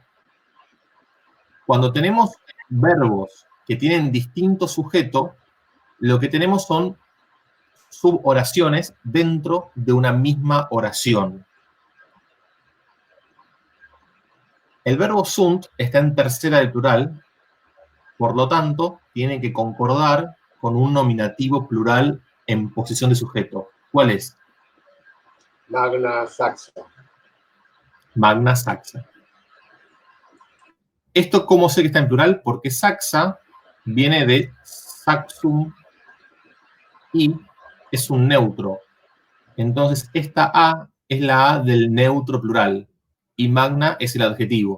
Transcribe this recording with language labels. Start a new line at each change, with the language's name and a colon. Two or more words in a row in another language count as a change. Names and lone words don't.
Spanish: Cuando tenemos verbos que tienen distinto sujeto, lo que tenemos son suboraciones dentro de una misma oración. El verbo sunt está en tercera del plural, por lo tanto, tiene que concordar con un nominativo plural en posición de sujeto. ¿Cuál es?
Latin: Magna saxa. Magna saxa.
Spanish: ¿Esto cómo sé que está en plural? Porque saxa viene de saxum y es un neutro. Entonces, esta A es la A del neutro plural y magna es el adjetivo.